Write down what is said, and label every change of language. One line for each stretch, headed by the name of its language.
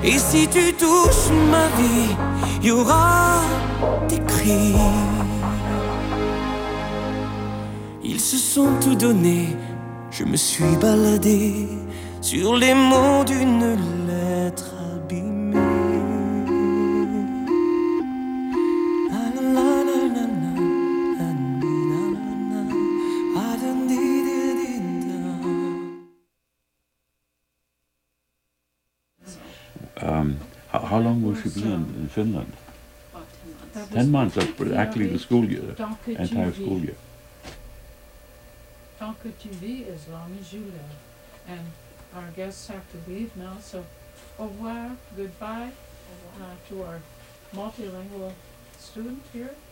French: Et si tu touches ma vie, y aura des cris. Ils se sont tout donnés, je me suis baladé sur les mots d'une lettre abîmée. La la la la la la la la la la la la la la la la la.
English: How long will she be in Finland? About 10 months. 10 months, that's actually the school year, the entire school year.
French: Tant que tu vis,
English: as long as you live. And our guests have to leave now, so
French: au revoir,
English: goodbye to our multilingual student here.